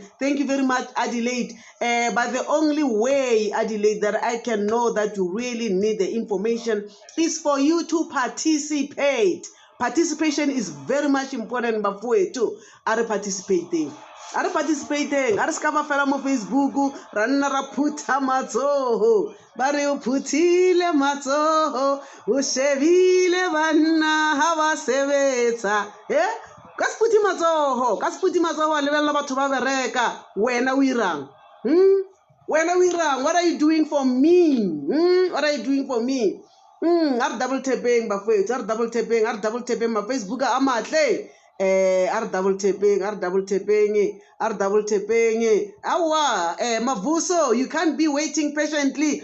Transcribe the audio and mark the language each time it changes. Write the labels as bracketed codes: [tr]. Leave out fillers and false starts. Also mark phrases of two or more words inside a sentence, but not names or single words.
[en] Thank you very much, Adelaide. But the only way, Adelaide, that I can know that you really need the information is for you to participate. Participation is very much important, but for you too, are participating. Are participating. [tn] Are skaba fela mo Facebook. [st] Ranna ra putha matsoho. Bare o puthile matsoho. O shebile banna ha ba sebetsa. Ka se puthi matsoho. Ka se puthi matsoho a lebella batho ba bereka. [tn] Wena o irang. Wena o irang. [en] What are you doing for me? What are you doing for me? Are double tapping bafethu. Are double tapping my Facebook [tn] a matle. [en] Are double tapping. Awa, Mavuso, you can't be waiting patiently.